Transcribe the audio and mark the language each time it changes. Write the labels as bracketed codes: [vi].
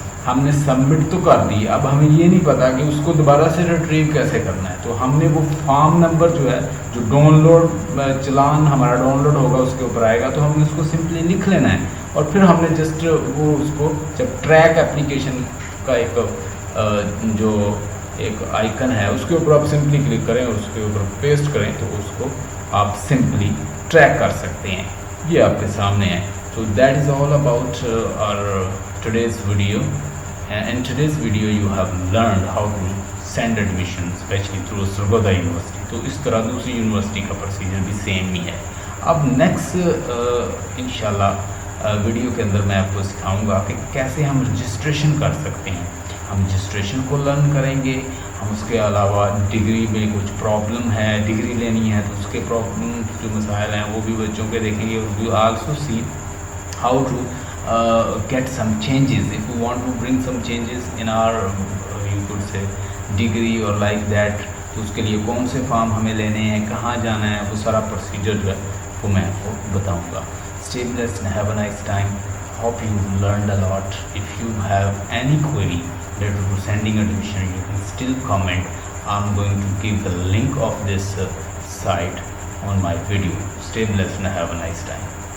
[ur] ہم نے سبمٹ تو کر دی، اب ہمیں یہ نہیں پتا کہ اس کو دوبارہ سے ریٹریو کیسے کرنا ہے، تو ہم نے وہ فارم نمبر جو ہے جو ڈاؤن لوڈ چلان ہمارا ڈاؤن لوڈ ہوگا اس کے اوپر آئے گا، تو ہم نے اس کو سمپلی لکھ لینا ہے، اور پھر ہم نے جسٹ وہ اس کو جب ٹریک اپلیکیشن کا جو ایک آئیکن ہے اس کے اوپر آپ سمپلی کلک کریں اور اس کے اوپر پیسٹ کریں تو اس کو آپ سمپلی ٹریک کر سکتے ہیں۔ یہ آپ کے سامنے ہے۔ [en] So that is all about our today's video. In today's video you have learned how to send admission especially through Sargodha University. [ur] تو اس طرح دوسری یونیورسٹی کا پروسیجر بھی سیم ہی ہے۔ اب نیکسٹ انشاءاللہ ویڈیو کے اندر میں آپ کو سکھاؤں گا کہ کیسے ہم رجسٹریشن کر سکتے ہیں۔ ہم رجسٹریشن کو لرن کریں گے، ہم اس کے علاوہ ڈگری میں کچھ پرابلم ہے، ڈگری لینی ہے تو اس کے پرابلم جو مسائل ہیں وہ بھی بچوں کے دیکھیں گے. [en] We also see how to get some changes if we want to bring some changes in our you could say degree or like that. [ur] تو اس کے لیے کون سے فارم ہمیں لینے ہیں، کہاں جانا ہے، وہ سارا پروسیجر جو ہے وہ میں آپ کو بتاؤں گا. [en] Stay blessed and have a nice time. Hope you learned a lot. If you have any query related to sending admission, you can still comment. I'm going to give the link of this site on my video. Stay blessed and have a nice time.